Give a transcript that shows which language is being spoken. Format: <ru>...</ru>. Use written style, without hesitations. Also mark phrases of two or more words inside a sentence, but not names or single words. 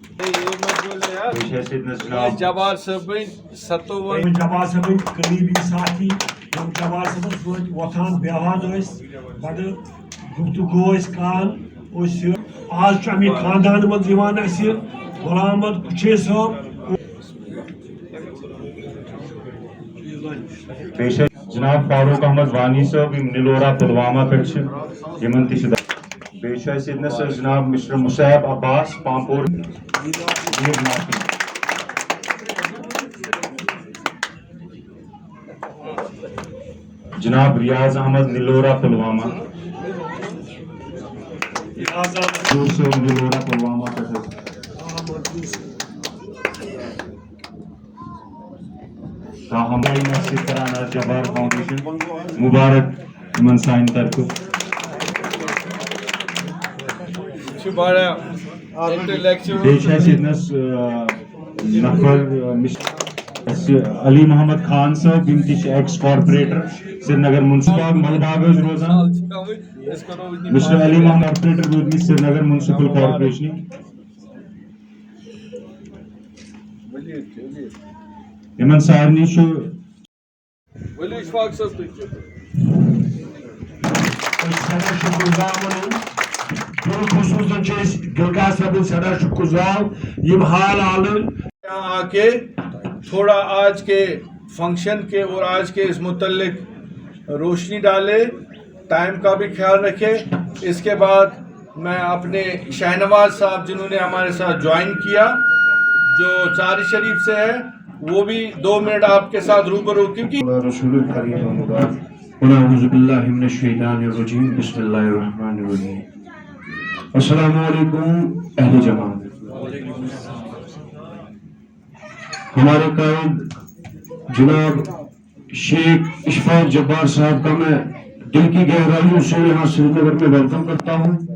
<ks>جبار صٲبٕنۍ جبار صٲبٕنۍ قریبی ساتھی یم جبار صٲبس سۭتۍ وۄتھان بیٚہوان ٲسۍ بڑٕ گفتگو ٲسۍ کران أسۍ آز چھُ اَمہِ خاندان منٛز یِوان اَسہِ غلام احمد کُچھے صٲب جناب فاروق احمد وانی صٲب یم نلورا پلوامہ پہ یمن تہ جناب مسٹر مصعب عباس پامپور جناب ریاض احمد نلورا پلوامہ نلورا پلوامہ ہماری نصیب کرانا جبار فاؤنڈیشن مبارک من سائن طرف نفر علی محمد خان صاحب یم تہ</ks> <en>ex corporator</en> <ks>سری نگر منسپل ملباغ روزان مسٹر علی محمد کارپوریٹر روزمت سری نگر</ks> <en>municipal corporation</en> <ks>یمن سارنی چھُ ولی اشفاق صاحب تُہۍ سٮ۪ٹھاہ شُکُر گُزار وَنُن بالخصوٗص چھِ أسۍ گِلگا صٲبٕنۍ سٮ۪ٹھاہ شُکُر گُزار یِم حال آلہٕ</ks> <ur>یہاں آ کے تھوڑا آج کے فنکشن کے اور آج کے اس متعلق روشنی ڈالے، ٹائم کا بھی خیال رکھے. اس کے بعد میں اپنے شہنواز صاحب جنہوں نے ہمارے ساتھ جوائن کیا جو چاری شریف سے ہے وہ بھی 2 منٹ آپ کے ساتھ روبرو کیونکہ</ur> <ar>رسول الکریم وبعد ونعوذ باللہ من الشیطان الرجیم بسم اللہ الرحمن الرحیم. السلام علیکم</ar> <ur>اہل جماعت. ہمارے قائد جناب شیخ اشفاق جبار صاحب کا میں دل کی گہرائیوں سے یہاں سری نگر میں ویلکم کرتا ہوں.</ur>